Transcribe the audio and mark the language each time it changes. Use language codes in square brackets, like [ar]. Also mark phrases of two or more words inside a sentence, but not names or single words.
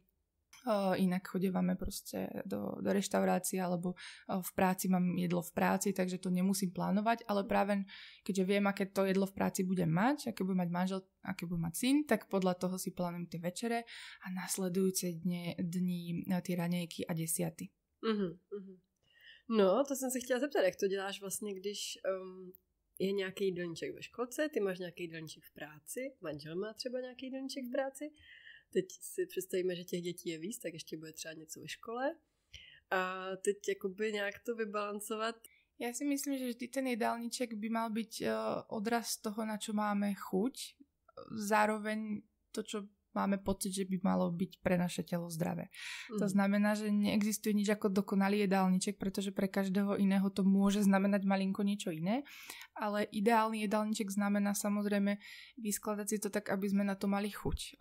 [sk] Inak chodívame proste do reštaurácie alebo v práci mám jedlo v práci, takže to nemusím plánovať, ale práve keďže viem, aké to jedlo v práci budem mať, aké bude mať manžel, aké bude mať syn, tak podľa toho si plánujem tie večere a nasledujúce dni tie raňajky a desiaty. [cs] No, to jsem se chtěla zeptat, jak to děláš vlastně, když je nějaký jídelníček ve školce, ty máš nějaký jídelníček v práci, manžel má třeba nějaký jídelníček v práci, teď si představíme, že těch dětí je víc, tak ještě bude třeba něco ve škole a teď jakoby nějak to vybalancovat. [sk] Ja si myslím, že vždy ten jedálniček by mal byť odraz toho, na čo máme chuť, zároveň to, čo máme pocit, že by malo byť pre naše telo zdravé. To znamená, že neexistuje nič ako dokonalý jedálniček, pretože pre každého iného to môže znamenať malinko niečo iné, ale ideálny jedálniček znamená samozrejme vyskladať si to tak, aby sme na to mali chuť.